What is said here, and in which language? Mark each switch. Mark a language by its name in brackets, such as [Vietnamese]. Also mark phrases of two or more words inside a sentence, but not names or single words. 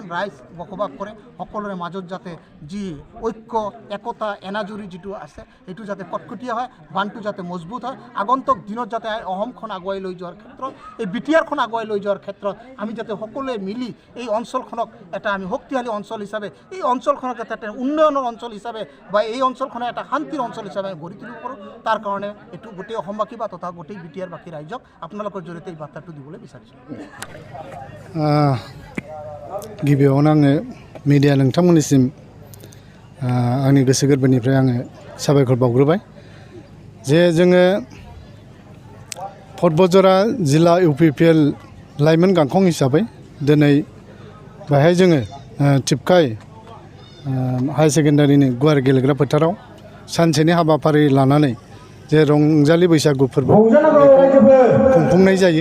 [Assamese] ৰাইজ বসবাস কৰে সকলোৰে মাজত যাতে যি ঐক্য একতা এনাজৰী যিটো আছে সেইটো যাতে কটকটীয়া হয়, বান্ধটো যাতে মজবুত হয়, আগন্তুক দিনত যাতে অসমখন আগুৱাই লৈ যোৱাৰ ক্ষেত্ৰত এই বিটিআৰখন আগুৱাই লৈ যোৱাৰ ক্ষেত্ৰত আমি যাতে সকলোৱে মিলি এই অঞ্চলখনক এটা আমি শক্তিশালী অঞ্চল হিচাপে এই অঞ্চলখনক যাতে এটা উন্নয়নৰ অঞ্চল হিচাপে বা এই অঞ্চলখনে এটা শান্তিৰ অঞ্চল হিচাপে গঢ়ি তুলিব পাৰোঁ, তাৰ কাৰণে এইটো গোটেই অসমবাসী বা তথা গোটেই বিটিআৰবাসী ৰাইজক আপোনালোকৰ জৰিয়তে এই বাৰ্তাটো দিবলৈ বিচাৰিছোঁ। [Bodo] गिबियावनो आङो मिडिया नोंथांमोननिसिम आंनि गोसो गोरबोनिफ्राय आङो साबायखर बावग्रोबाय जे जोङो बतझ'र जिल्ला UPPL लाइमोन गांखं हिसाबै दिनै बेहाय जोङो टिपकाय हायार सेकेन्डारिनि गुवार गेलेग्रा फोथाराव सानसेनि हाबाफारि लानानै जे रंजालि बैसागु फोरबो खुंफुंनाय जायो।